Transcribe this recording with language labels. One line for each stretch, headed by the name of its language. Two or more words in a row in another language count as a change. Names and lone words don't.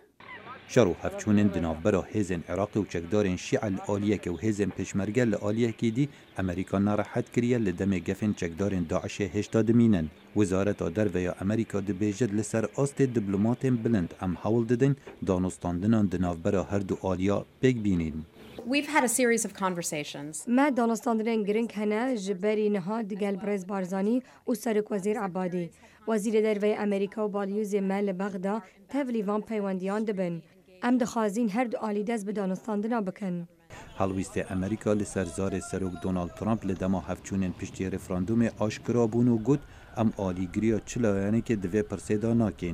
Kurdish: Şer û hevçûnên di navbera hêzên Iraqê û çekdarên Şîa li aliyekê û hêzên pêşmerge li aliyekê dî Amerîka narahet kiriye li demê gefên çekdarên Daişê hêşta dimînin. Wizareta Derve Amerîka dibêjit li ser astê diplomatên bilind em hewl didin danûstandinan di navbera her du aliya pêk bînin.
English: We've had a series of conversations.
Kurdish: ما دانستاندنên giring hene ji berî niha digel Birêz Barzanî û Serokvezîr Ebadî. Wezîrê Derve Amerîka û balyozê me li Bexda tevlî van peywendiyan dibin. Em dixwazîn her du alî dest bi danûstandina bikin. Helwîstê Amerîka li ser zarê Serok Donald Trump li dema hevçûnên piştî referandûmê aşkira bûn û got em alîgiriya çi layanekê divê pirsêda nakin.